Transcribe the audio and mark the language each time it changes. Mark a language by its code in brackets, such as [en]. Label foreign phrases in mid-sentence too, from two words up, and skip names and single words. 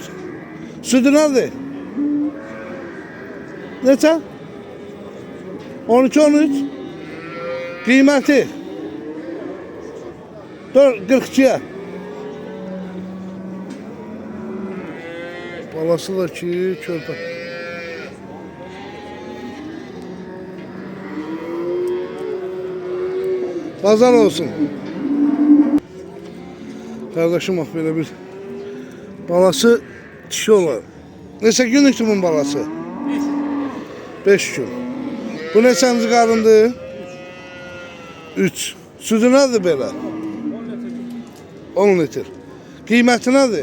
[az] Sütü nədir? Neçə? 12-13. Qiyməti? 42'ye. Balası da ki körpə. [tr] Pazar olsun. Kardeşim bak böyle bir balası dişi olan. [az] Neçə günlük bunun balası? 5 gün. Bu neçənci qarındı? 3. Sütü nədir belə? 10 litre. Qiyməti nədir?